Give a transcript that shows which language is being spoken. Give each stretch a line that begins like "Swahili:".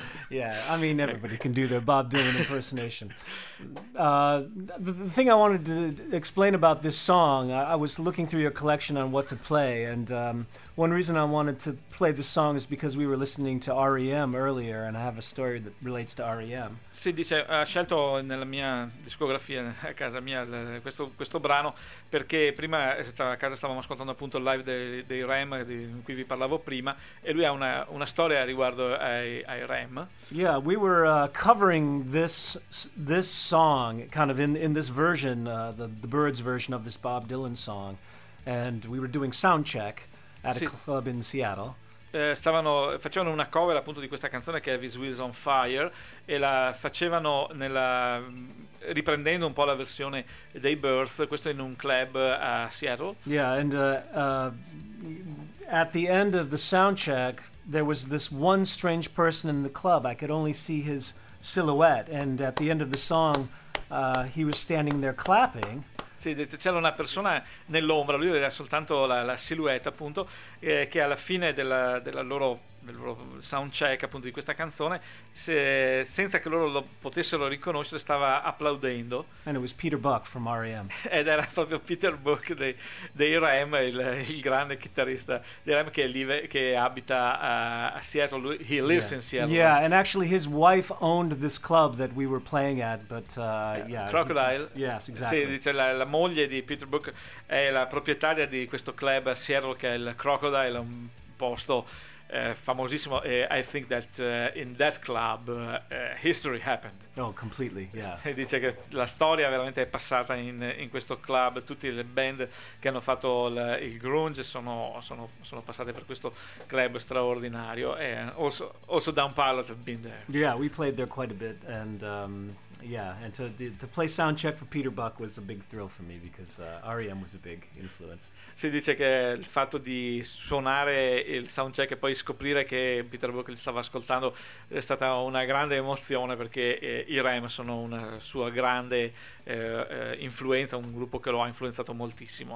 English: Yeah, I mean, everybody can do their Bob Dylan impersonation. The thing I wanted to explain about this song, I was looking through your collection on what to play, and one reason I wanted to play this song is because we were listening to R.E.M. earlier, and I have a story that relates to R.E.M.
Italian: Sì, dice, ho scelto nella mia discografia, a casa mia, questo brano, perché prima a casa stavamo ascoltando appunto il live dei R.E.M., di cui vi parlavo prima, e lui ha una storia riguardo ai R.E.M.
English: Yeah, we were covering this song kind of in this version, the Birds version of this Bob Dylan song, and we were doing sound check at a club in Seattle.
Italian: Facevano una cover appunto di questa canzone che è This Wheels on Fire, e la facevano riprendendo un po' la versione dei Birds, questo in un club a Seattle.
English: Yeah, and at the end of the sound check there was this one strange person in the club. I could only see his silhouette, and at the end of the song he was standing there clapping.
Italian: C'era una persona nell'ombra, lui era soltanto la silhouette appunto, che alla fine del loro sound check appunto di questa canzone, senza che loro lo potessero riconoscere, stava applaudendo.
English: And it was Peter Buck from R.E.M.
Italian: Ed era proprio Peter Buck dei R.E.M., il grande chitarrista di R.E.M. che abita a Seattle.
English: He lives in Seattle. Yeah, and actually his wife owned this club that we were playing at, but Crocodile. Yes, exactly.
Italian: Sì, dice la moglie di Peter Buck è la proprietaria di questo club a Seattle, che è il Crocodile, un posto famosissimo,
English: I think that in that club history happened. Oh, completely, yeah.
Italian: Dice che la storia veramente è passata in questo club, tutte le band che hanno fatto il grunge sono passate per questo club straordinario.
English: Also Down Pilot have been there. Yeah, we played there quite a bit, and and to play sound check for Peter Buck was a big thrill for me, because R.E.M. was a big influence.
Italian: Si dice che il fatto di suonare il sound check e poi scoprire che Peter Buck li stava ascoltando è stata una grande emozione, perché i R.E.M. sono una sua grande influenza, un gruppo che lo ha influenzato moltissimo.